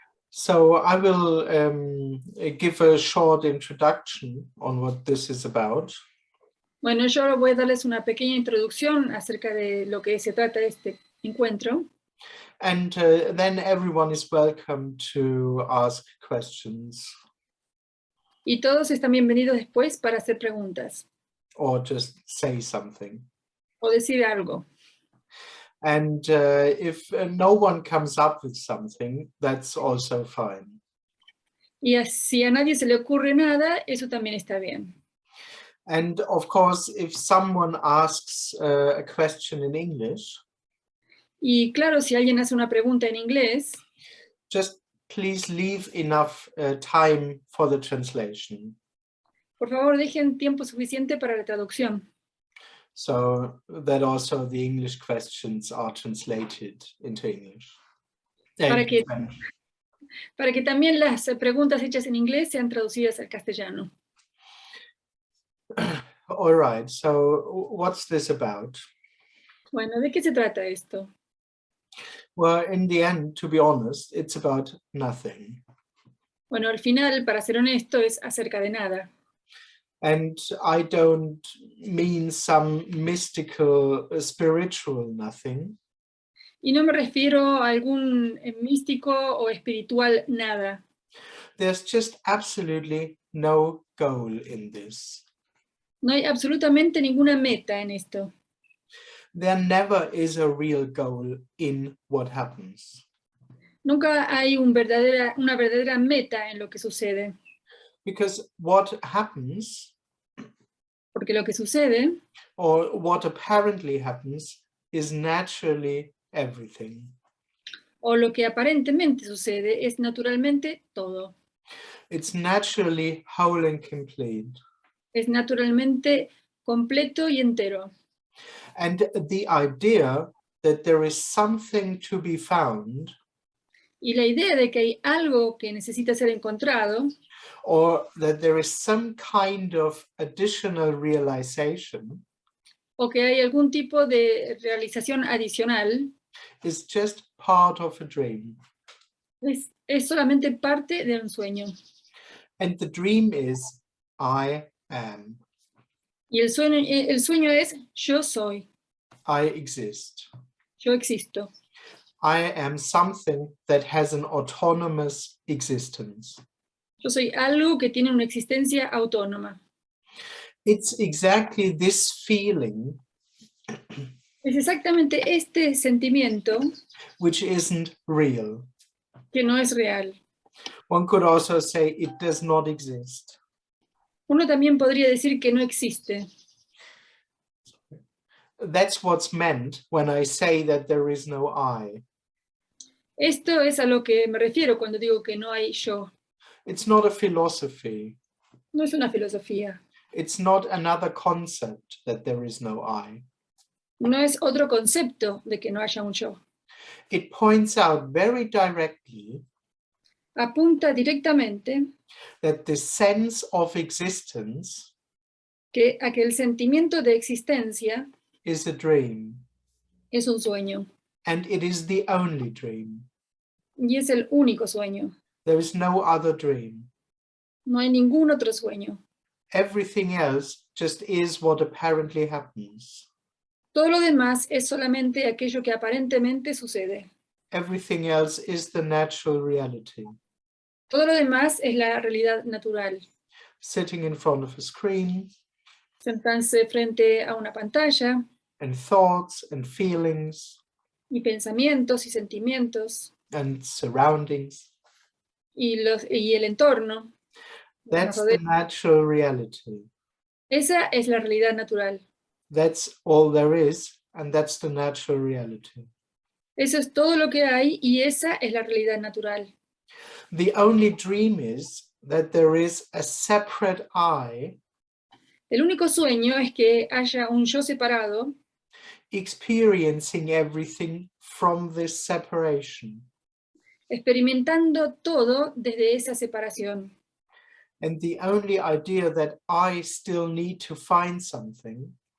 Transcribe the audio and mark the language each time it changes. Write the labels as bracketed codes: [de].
[en] So I will give a short introduction on what this is about. [es] Bueno, yo voy a darles una pequeña introducción acerca de lo que se trata este encuentro. [en] And then everyone is welcome to ask questions. [es] Y todos están bienvenidos después para hacer preguntas. [en] Or just say something. [es] O decir algo. [en] And if no one comes up with something, that's also fine. [es] Y si a nadie se le ocurre nada, eso también está bien. [en] And of course, if someone asks a question in English, [es] y claro, si alguien hace una pregunta en inglés, [en] just please leave enough time for the translation. [es] Por favor, dejen tiempo suficiente para la traducción. [en] So that also the English questions are translated into English. [es] Para que también las preguntas hechas en inglés sean traducidas al castellano. [en] All right, so what's this about? [es] Bueno, ¿de qué se trata esto? [en] Well, in the end, to be honest, it's about nothing. [es] Bueno, al final, para ser honesto, es acerca de nada. [en] And I don't mean some mystical, spiritual nothing. [es] Y no me refiero a algún místico o espiritual nada. [en] There's just absolutely no goal in this. [es] No hay absolutamente ninguna meta en esto. [en] There never is a real goal in what happens. [es] Nunca hay una verdadera meta en lo que sucede. [en] Because what happens, [es] porque lo que sucede, [en] or what apparently happens, is naturally everything. [es] O lo que aparentemente sucede es naturalmente todo. [en] It's naturally whole and complete. [es] Es naturalmente completo y entero. [en] And the idea that there is something to be found, [es] y la idea de que hay algo que necesita ser encontrado, [en] or that there is some kind of additional realization, [es] o que hay algún tipo de realización adicional, [en] is just part of a dream. [es] Es solamente parte de un sueño. [en] And the dream is, I am. [es] Y el sueño es, yo soy. [en] I exist. [es] Yo existo. [en] I am something that has an autonomous existence. [es] Yo soy algo que tiene una existencia autónoma. [en] It's exactly this feeling [es] Es exactamente este sentimiento [en] which isn't real. [es] que no es real. [en] One could also say it does not exist. [es] Uno también podría decir que no existe. [en] That's what's meant when I say that there is no I. [es] Esto es a lo que me refiero cuando digo que no hay yo. [en] It's not a philosophy. [es] No es una filosofía. [en] It's not another concept that there is no I. [es] No es otro concepto de que no haya un yo. [en] It points out very directly [es] Apunta directamente [en] that the sense of existence [es] a que el sentimiento de existencia [en] is a dream. [es] Es un sueño. [en] And it is the only dream. [es] Y es el único sueño. [en] There is no other dream. [es] No hay ningún otro sueño. [en] Everything else just is what apparently happens. [es] Todo lo demás es solamente aquello que aparentemente sucede. [en] Everything else is the natural reality. [es] Todo lo demás es la realidad natural. [en] Sitting in front of a screen. [es] Sentarse frente a una pantalla. [en] And thoughts and feelings. [es] Y pensamientos y sentimientos. [en] And surroundings. [es] Y el entorno. [en] That's the natural reality. [es] Esa es la realidad natural. [en] That's all there is, and that's the natural reality. [es] Eso es todo lo que hay y esa es la realidad natural. [en] The only dream is that there is a separate I. [es] El único sueño es que haya un yo separado. [en] Experiencing everything from this separation. [es] Experimentando todo desde esa separación. [en] And the only idea that I still need to find something.